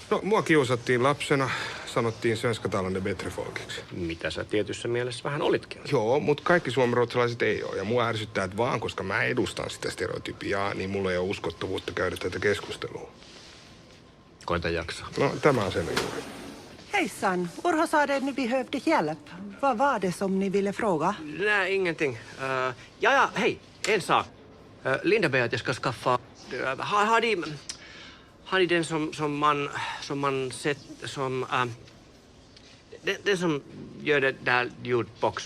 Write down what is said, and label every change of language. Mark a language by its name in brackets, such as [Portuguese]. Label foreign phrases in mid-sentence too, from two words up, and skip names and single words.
[Finnish] No, mua kiusattiin lapsena. Sanottiin svenskatalainen [Swedish] bättre folkiksi. [Finnish] Mitä sä tietyssä mielessä vähän olitkin. Joo, mutta kaikki suomenruotsalaiset ei ole. Ja mua ärsyttää, että vaan koska mä edustan sitä stereotypiaa, niin mulla ei ole uskottavuutta käydä tätä keskustelua. Koita jaksaa. No, tämä on sen juuri. [Swedish] Hejsan, Urho sa att ni behövde hjälp. Vad var det som ni ville fråga? Nej, ingenting. Ja, hej, en sak. Linda ber att jag ska skaffa... Har ni den som man sett som... den som gör det där ljudbox.